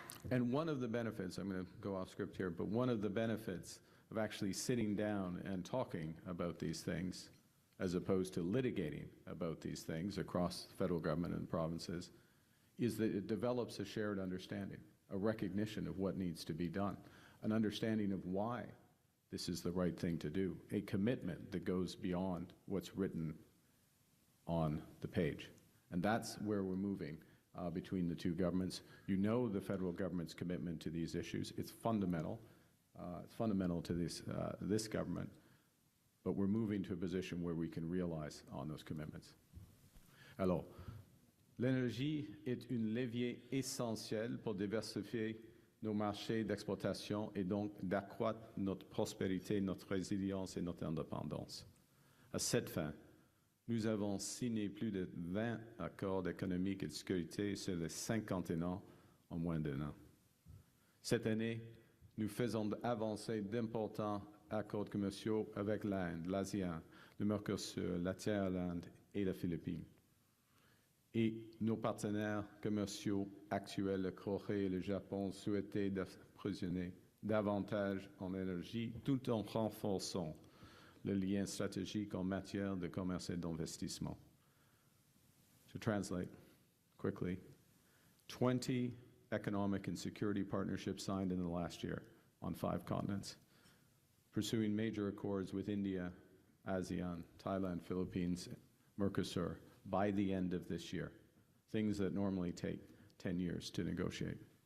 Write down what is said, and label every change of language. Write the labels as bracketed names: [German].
[English] And one of the benefits, I'm going to go off script here, but one of the benefits of actually sitting down and talking about these things, as opposed to litigating about these things across the federal government and provinces, is that it develops a shared understanding, a recognition of what needs to be done, an understanding of why this is the right thing to do, a commitment that goes beyond what's written on the page. And that's where we're moving between the two governments. You know the federal government's commitment to these issues. It's fundamental. It's fundamental to this government. But we're moving to a position where we can realize on those commitments. [French] Alors, l'énergie est un levier essentiel pour diversifier nos marchés d'exploitation et donc d'accroître notre prospérité, notre résilience et notre indépendance. À cette fin, nous avons signé plus de 20 accords économiques et de sécurité sur les 51 ans en moins d'un an. Cette année, nous faisons avancer d'importants accords commerciaux avec l'Inde, l'ASEAN, le Mercosur, la Thaïlande et la Philippines. Et nos partenaires commerciaux actuels, la Corée et le Japon, souhaitaient d'approvisionner davantage en énergie tout en renforçant le lien stratégique en matière de commerce et d'investissement. [English] To translate quickly, 20 economic and security partnerships signed in the last year on 5 continents, pursuing major accords with India, ASEAN, Thailand, Philippines, Mercosur by the end of this year, things that normally take 10 years to negotiate.